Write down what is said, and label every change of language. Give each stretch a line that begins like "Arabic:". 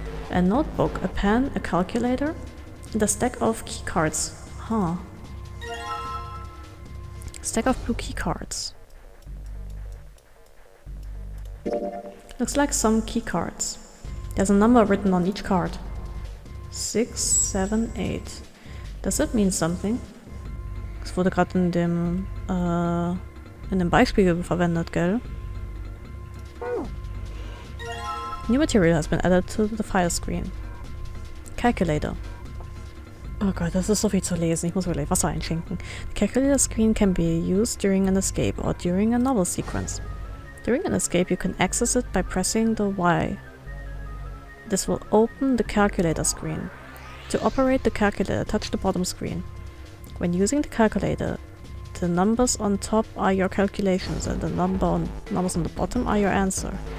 English: A notebook, a pen, a calculator, and a stack of key cards. Huh. Stack of blue key cards. Looks like some key cards. There's a number written on each card. 6, 7, 8. Does that mean something?
German: Es wurde gerade in in dem Beispiel verwendet, gell?
English: New material has been added to the file screen. Calculator.
German: Oh Gott, das ist so viel zu lesen. Ich muss mir gleich Wasser einschenken.
English: The calculator screen can be used during an escape or during a novel sequence. During an escape, you can access it by pressing the Y. This will open the calculator screen. To operate the calculator, touch the bottom screen. When using the calculator, the numbers on top are your calculations and the numbers on the bottom are your answer.